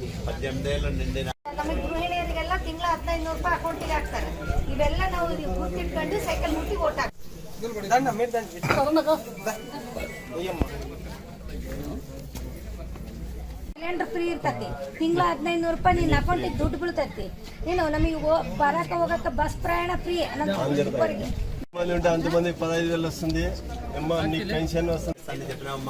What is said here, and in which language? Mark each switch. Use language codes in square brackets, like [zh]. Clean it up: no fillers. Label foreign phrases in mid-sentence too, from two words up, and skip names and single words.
[te] 18 ఏళ్ళు నిండిన [kn] ಗೃಹಿಣಿಯರಿಗೆಲ್ಲ ತಿಂಗಳ 1,500 ರೂಪಾಯಿ ಅಕೌಂಟಿಗೆ ಹಾಕ್ತಾರೆ. ಇವೆಲ್ಲ ನಾವು ಗುರ್ತಿಟ್ಕೊಂಡು ಸೈಕಲ್ ಮುಟ್ಟಿ ಓಟ್ ಹಾಕ್ತೀವಿ. ಸಿಲಿಂಡರ್ ಫ್ರೀ ಇರ್ತತಿ. ತಿಂಗಳ 1,500 ರೂಪಾಯಿ ನಿನ್ನ ಅಕೌಂಟಿಗೆ ದುಡ್ಡು ಬೀಳ್ತೈತಿ. ನೀನು ನಮಗೆ ಬರಕ ಹೋಗಕ್ಕೆ ಬಸ್ ಪ್ರಯಾಣ ಫ್ರೀ ಅನಂತಪುರಕ್ಕೆ [te] ఉంటే అంతమంది 15,000 వస్తుంది. నీకు పెన్షన్ వస్తుంది చెప్పినావమ్మా.